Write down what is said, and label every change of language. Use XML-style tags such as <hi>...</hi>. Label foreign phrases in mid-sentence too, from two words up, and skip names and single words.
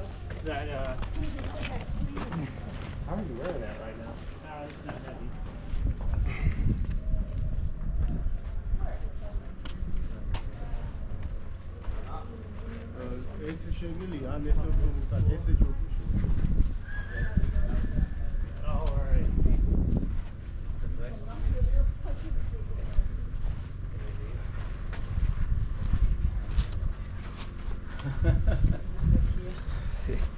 <en>Is that, how are you wearing that right now? It's not heavy.</en> <pt>Esse chega ali, nesse eu vou botar esse jogo.</pt> <en>Oh, alright. Sì.</en>